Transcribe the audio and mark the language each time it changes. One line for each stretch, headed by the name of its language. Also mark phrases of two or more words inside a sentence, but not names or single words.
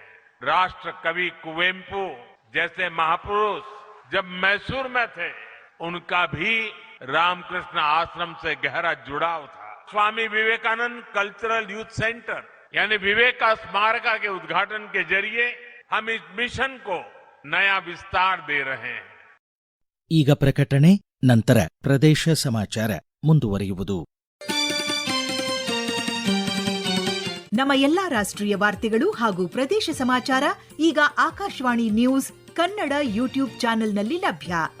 Hindi: राष्ट्र कवि कुवेम्पु जैसे महापुरुष जब मैसूर में थे, उनका भी रामकृष्ण आश्रम से गहरा जुड़ाव था. स्वामी विवेकानंद कल्चरल यूथ सेंटर यानी विवेका स्मारका के उद्घाटन के जरिए हम इस मिशन को नया विस्तार दे रहे हैं.
Kannada: ಈಗ ಪ್ರಕಟಣೆ, ನಂತರ ಪ್ರದೇಶ ಸಮಾಚಾರ ಮುಂದುವರಿಯುವುದು. ನಮ್ಮ ಎಲ್ಲಾ ರಾಷ್ಟ್ರೀಯ ವಾರ್ತೆಗಳು ಹಾಗೂ ಪ್ರದೇಶ ಸಮಾಚಾರ ಈಗ ಆಕಾಶವಾಣಿ ನ್ಯೂಸ್ ಕನ್ನಡ ಯೂಟ್ಯೂಬ್ ಚಾನೆಲ್ನಲ್ಲಿ ಲಭ್ಯ.